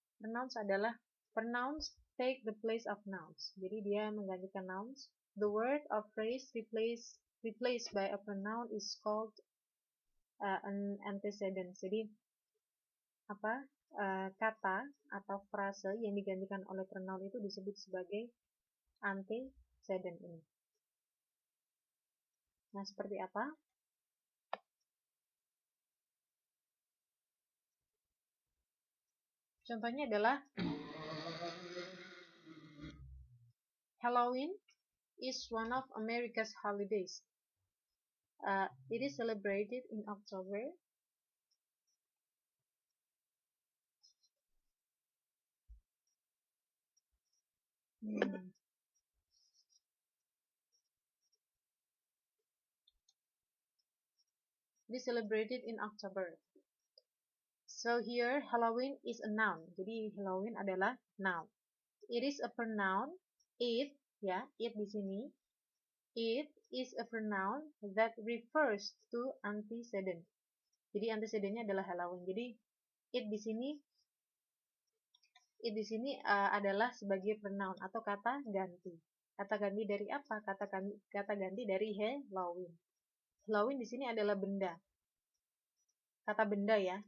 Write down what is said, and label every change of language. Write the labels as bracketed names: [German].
[English] Pronouns take the place of nouns. [Indonesian] Jadi dia menggantikan nouns. [English] The word or phrase replaced by a pronoun is called an antecedent. [Indonesian] Jadi kata atau frase yang digantikan oleh pronoun itu disebut sebagai antecedent ini. Nah, seperti apa? Contohnya adalah [English] Halloween is one of America's holidays. It is celebrated in October. It is celebrated in October. So here Halloween is a noun. [Indonesian] Jadi Halloween adalah noun. [English] It is a pronoun. It [Indonesian] di sini. [English] It is a pronoun that refers to antecedent. [Indonesian] Jadi antecedentnya adalah Halloween. Jadi it di sini adalah sebagai pronoun atau kata ganti. Kata ganti dari apa? Kata ganti dari Halloween. Halloween di sini adalah benda. Kata benda ya.